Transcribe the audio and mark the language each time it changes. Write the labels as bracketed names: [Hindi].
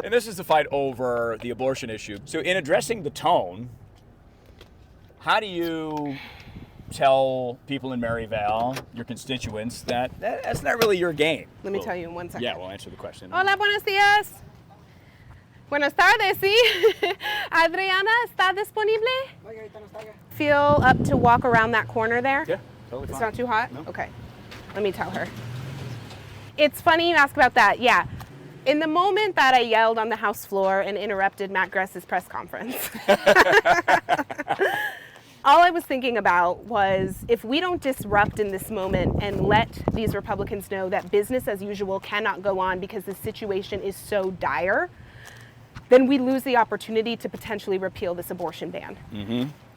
[English] And this is the fight over the abortion issue. So in addressing the tone, how do you tell people in Maryvale, your constituents, that that's not really your game? Let me tell you in 1 second. Yeah, we'll answer the question. [Spanish] Hola, buenos días. Buenas tardes, sí. Adriana, ¿está disponible? [English] Feel up to walk around that corner there? Yeah, totally fine. It's not too hot? No. Okay. Let me tell her. It's funny you ask about that. Yeah. In the moment that I yelled on the House floor and interrupted Matt Gress's press conference, all I was thinking about was if we don't disrupt in this moment and let these Republicans know that business as usual cannot go on because the situation is so dire, then we lose the opportunity to potentially repeal this abortion ban. Mm-hmm.